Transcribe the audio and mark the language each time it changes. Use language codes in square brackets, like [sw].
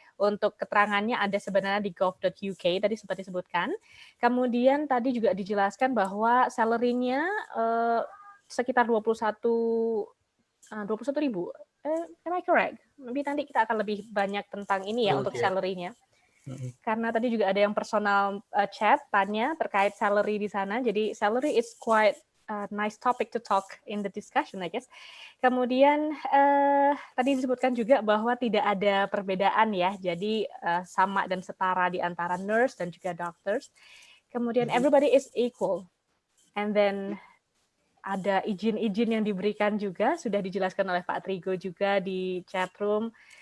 [id] Untuk keterangannya ada sebenarnya di gov.uk tadi sempat disebutkan. Kemudian tadi juga dijelaskan bahwa salary-nya sekitar 21.000. [en] Am I correct? Maybe [id] nanti kita akan lebih banyak tentang ini ya untuk salary-nya. Karena tadi juga ada yang personal chat tanya terkait salary di sana. [en] Jadi salary is quite a nice topic to talk in the discussion, I guess. [id] Kemudian tadi disebutkan juga bahwa tidak ada perbedaan ya. Jadi sama dan setara di antara nurse dan juga doctors. Kemudian [en] everybody is equal. And then [id] ada izin-izin yang diberikan juga, sudah dijelaskan oleh Pak Trigo juga di chat room.